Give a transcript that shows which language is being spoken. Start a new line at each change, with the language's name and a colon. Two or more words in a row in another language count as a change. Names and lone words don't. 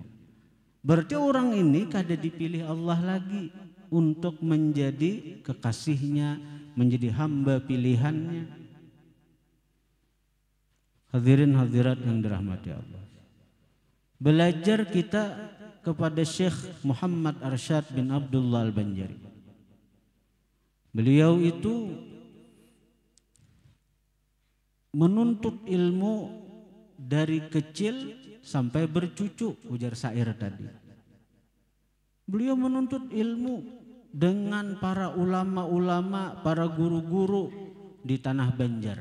Banjar: Berarti orang ini kada dipilih Allah lagi untuk menjadi kekasihnya, menjadi hamba pilihannya.
Indonesian: Hadirin hadirat yang dirahmati Allah. Belajar kita kepada Syekh Muhammad Arsyad bin Abdullah Al-Banjari. Beliau itu menuntut ilmu dari kecil sampai bercucu, ujar syair tadi. Beliau menuntut ilmu dengan para ulama-ulama, para guru-guru di tanah Banjar.